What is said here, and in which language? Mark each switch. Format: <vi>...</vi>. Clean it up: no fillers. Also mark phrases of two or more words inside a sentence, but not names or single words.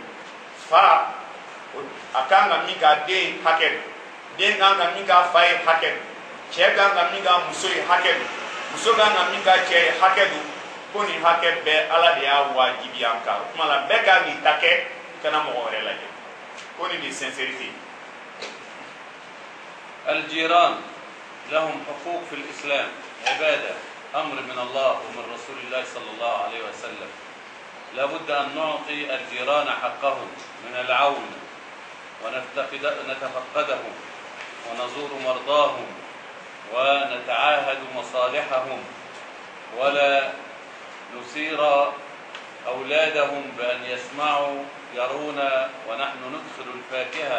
<bm>fa a kan ka min k'a den hakɛ don, den kan ka min k'a fa ye hakɛ don, cɛ kan ka min k'a muso ye hakɛ don, muso kan ka min k'a cɛ ye hakɛ don. ko nin hakɛ bɛɛ ala de y'a wajibiya an kan. o tuma la bɛɛ kan k'i ta kɛ, i kana mɔgɔ wɛrɛ lajɛ. ko nin de sincérité.</bm> <ar>الجيران لهم حقوق في الإسلام، عبادة، أمر من الله ومن رسول الله صلى الله عليه وسلم. لا بد أن نعطي الجيران حقهم من العون ونتفقدهم ونزور مرضاهم ونتعاهد مصالحهم، ولا نثير أولادهم بأن يسمعوا يرون ونحن ندخل الفاكهة.</ar>